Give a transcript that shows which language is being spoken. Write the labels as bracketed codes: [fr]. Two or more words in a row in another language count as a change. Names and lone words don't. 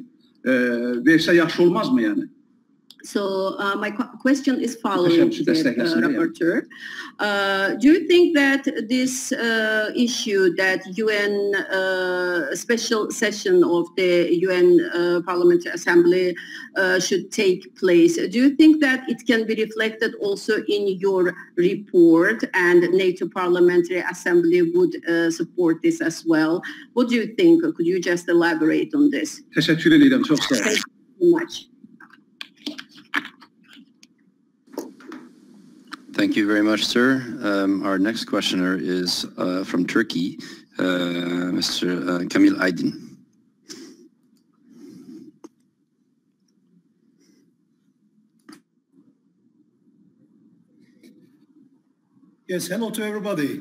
[az] Versə yaxşı olmazmı yəni? [en] So my question is following the rapporteur. Do you think that this issue, that UN special session of the UN Parliamentary Assembly should take place, do you think that it can be reflected also in your report and NATO Parliamentary Assembly would support this as well? What do you think? Could you just elaborate on this? [tr] Teşekkür ederim, çok sağ olun. [en] Thank you so much. Thank you very much, sir. Our next questioner is from Turkey, Mr. Kamil Aydin. Yes, hello to everybody.